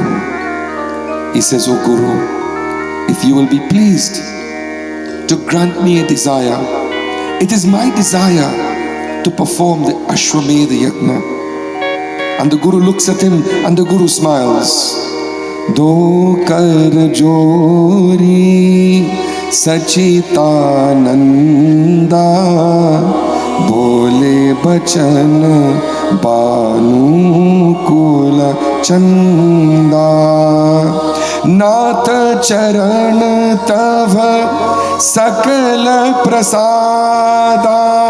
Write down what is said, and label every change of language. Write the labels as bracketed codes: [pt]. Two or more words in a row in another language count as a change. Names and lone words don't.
[en] He says, "Oh Guru, if you will be pleased to grant me a desire, it is my desire to perform the Ashwamedha Yagna." And the Guru looks at him and the Guru smiles. [hi] दो कर जोरि सच्चिदानंद बोले बचन बानुकूल चंदा। नाथ चरण तव सकल प्रसादा।